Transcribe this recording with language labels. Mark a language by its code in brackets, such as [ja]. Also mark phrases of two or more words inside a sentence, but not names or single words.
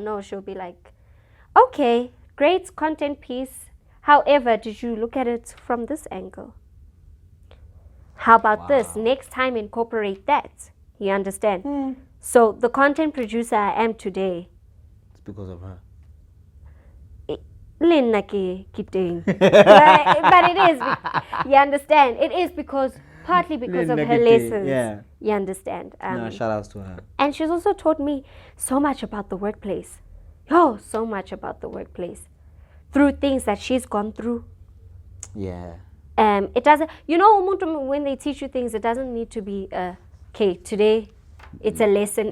[en] No, she'll be like, okay, great content piece. However, did you look at it from this angle? How about this? Next time, incorporate that. You understand? So the content producer I am today, It's because of her. [st] Lena ke kiteng. [en] But it is, you understand? It is partly because of her [st] Lena ke teng, [en] lessons. yeah. You understand? No, shout outs to her. And she's also taught me so much about the workplace. So much about the workplace. Through things that she's gone through. Yeah. It doesn't, you know, umuntu, when they teach you things, it doesn't need to be, okay, today it's a lesson